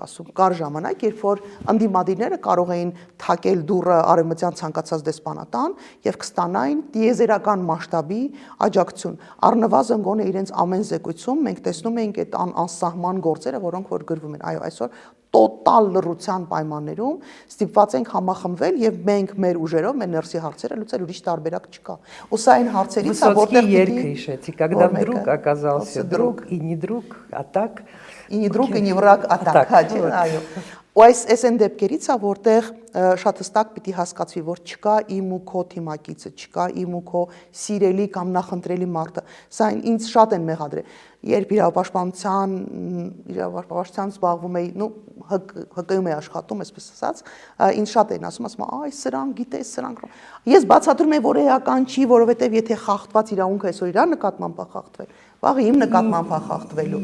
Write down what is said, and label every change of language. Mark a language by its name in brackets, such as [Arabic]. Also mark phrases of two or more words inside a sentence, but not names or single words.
[Armenian] ասում, կար ժամանակ, երբ որ ընդդիմադիրները կարող էին թակել դուռը արևմտյան ցանկացած դեսպանատան եւ կստանային դիեզերական մասշտաբի աջակցություն։ Առնվազն գոնե իրենց ամեն զեկույցում մենք տեսնում էինք այդ անսահման գործերը, որոնք որ գրվում են։ Այո, այսօր տոտալ լռության պայմաններում ստիպված ենք համախմբվել եւ մենք մեր ուժերով մեր ներսի հարցերը լուծել, ուրիշ տարբերակ չկա։ Ու սա այն հարցերից է, որտեղ երկը հիշեցի, [Russian] когда вдруг оказался друг и не друг, а так и не друг и не враг, а так, [Armenian] այո։ Ու այս այն դեպքերից է, որտեղ շատ հստակ պիտի հասկացվի, որ չկա իմ ու քո թիմակիցը, չկա իմ ու քո սիրելի կամ նախընտրելի մարդը։ Սա ինձ շատ են մեղադրել։ Երբ իրավապաշտպանությամբ զբաղվում էի, ՀԿ-ում էի աշխատում, այսպես ասած, ինձ շատ էին ասում, այ սրանք գիտես, սրանք։ Ես բացատրում եմ, որ էական չի, որովհետև եթե խախտված իրավունքը այսօր իրա նկատմամբ է խախտվել, վաղը իմ նկատմամբ է խախտվելու։